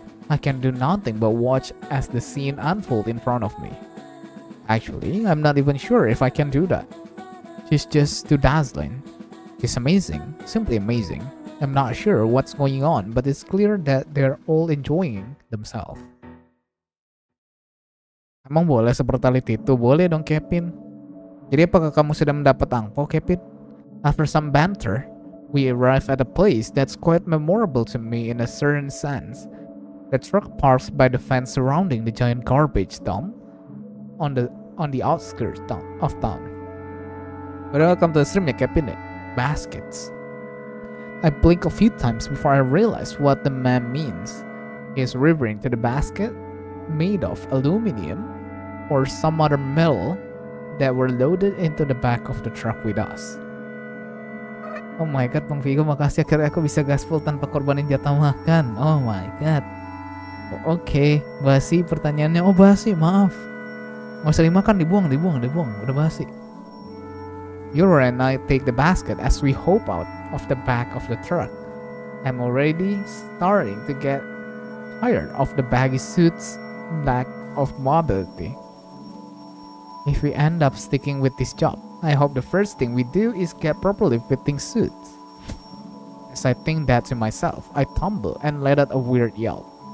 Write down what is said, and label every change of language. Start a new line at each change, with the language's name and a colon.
English: I can do nothing but watch as the scene unfolds in front of me. Actually, I'm not even sure if I can do that. She's just too dazzling. She's amazing, simply amazing. I'm not sure what's going on, but it's clear that they're all enjoying themselves.
Indonesian: Emang boleh seperti itu? Boleh dong, Kevin. Jadi apakah kamu sudah mendapat angpau, Kevin?
English: After some banter, we arrive at a place that's quite memorable to me in a certain sense. The truck parks by the fence surrounding the giant garbage dump on the outskirts of town. Welcome to the stream, ya, Kevin. Baskets. I blink a few times before I realize what the man means. He's referring to the basket made of aluminum or some other metal that were loaded into the back of the truck with us. Oh my god,
Indonesian: Bang Vigo, makasih akhirnya aku bisa gaspol tanpa korbanin jatah makan. Oh my god. Oke, basi pertanyaannya. Oh basi, maaf. Nggak usah dimakan, dibuang. Udah basi.
English: Yura and I take the basket as we hop out of the back of the truck. I'm already starting to get tired of the baggy suits, lack of mobility. If we end up sticking with this job, I hope the first thing we do is get properly fitting suits. As I think that to myself, I tumble and let out a weird yell.